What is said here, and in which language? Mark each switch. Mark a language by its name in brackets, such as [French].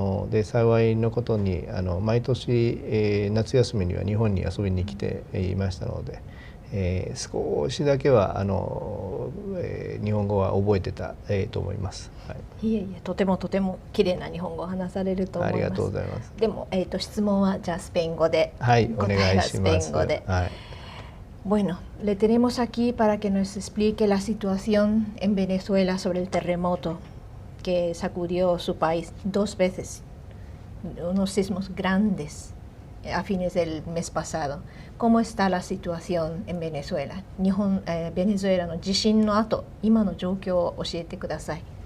[Japanese] で幸いのことに毎年、夏休みには日本に遊びに来ていましたので、少しだけは日本語は覚えてた、と思います。はい、いえいえ、とてもとても綺麗な日本語を話されると思います。ありがとうございます。でも、質問はじゃあスペイン語で。はい、お願いします。スペイン語で。はい。 [Spanish] Bueno, le tenemos aquí para que nos explique la situación en Venezuela sobre el terremoto que sacudió su país 2 veces, unos sismos grandes a fines del mes pasado. ¿Cómo está la situación en Venezuela? [Japanese] ベネズエラの地震の後、今の状況を教えてください。